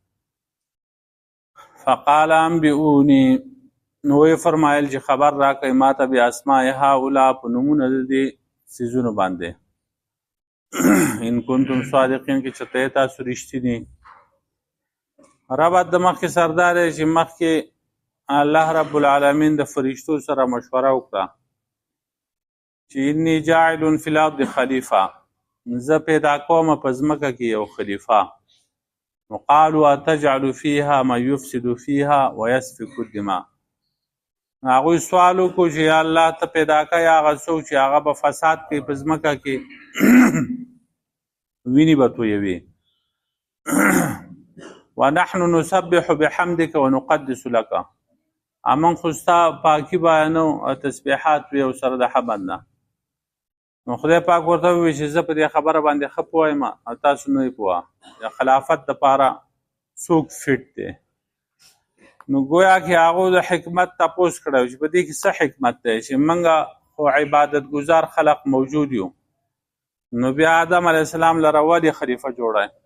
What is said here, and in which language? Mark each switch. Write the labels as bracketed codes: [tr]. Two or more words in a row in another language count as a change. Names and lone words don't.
[ar] فقال انبئوني [ps] نو فرمایل چې خبر راکړئ ماته بیا [ar] اسماء هؤلاء [ps] په نمونه د دې سيزونو باندې [ar] ان کنتم صادقین [ps] کې چته تاسو رښتینی. رب د مخکې سردار چې مخکې الله [ar] رب العالمین [ps] د فرشتو سره مشوره وکړه چې [ar] انی جاعل فی الارض خلیفه، [ps] زه پیدا کوم په ځمکه کې یو خلیفه. [ar] وقالوا اتجعل فيها ما يفسد فيها ويسفك الدماء. [ps] هغوی سوال وکړو چې یا الله ته پیدا کوي هغه څوک چې هغه به فساد کوي په ځمکه کې وینې به تویوي. [ar] ونحن نسبح بحمدك ونقدس لك، [ps] امن خو ستا پاکي بیانو او تسبیحات وي او سره د حمد نه. نو خدای پاک ورته وویل چې زه په دې خبره باندې ښه پوهیم او تاسو نه یې پوهه. د خلافت دپاره څوک فټ دی؟ نو ګویا کې هغو د حکمت تپوس کړی چې په دې کې څه حکمت دی چې موږ خو عبادت ګزار خلق موجود یو، نو بیا آدم [ar] علیه السلام [ps] لره ولې خلیفه جوړی؟